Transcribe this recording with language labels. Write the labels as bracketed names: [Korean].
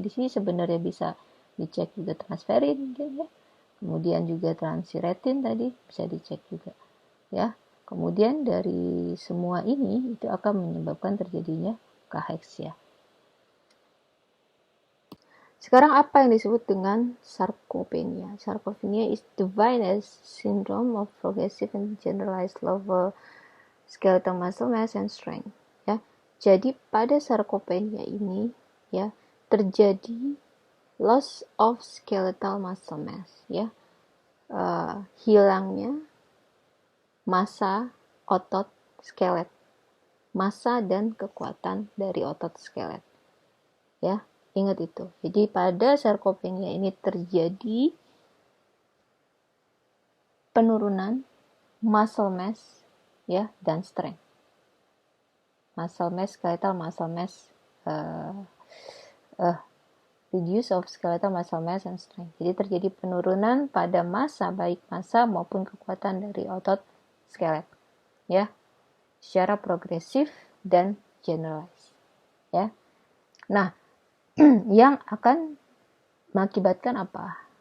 [Indonesian] Di sini sebenarnya bisa dicek juga transferin, ya. Kemudian juga transthyretin tadi bisa dicek juga, ya. Kemudian dari semua ini itu akan menyebabkan terjadinya kaheksia. Sekarang apa yang disebut dengan sarcopenia? [English] Sarcopenia is defined as syndrome of progressive and generalized lower skeletal muscle mass and strength. [Indonesian] Ya, jadi pada sarcopenia ini, ya, terjadi [English] loss of skeletal muscle mass, [Indonesian] ya, hilangnya massa otot skelet, massa dan kekuatan dari otot skelet, ya, ingat itu. Jadi pada sarcopenia ini terjadi penurunan muscle mass, ya, dan strength. [English] Muscle mass, skeletal muscle mass, reduce of skeletal muscle mass and strength. [Indonesian] Jadi terjadi penurunan pada massa, baik massa maupun kekuatan dari otot skelet, ya, secara progresif dan generalized, ya. Nah, yang akan mengakibatkan apa?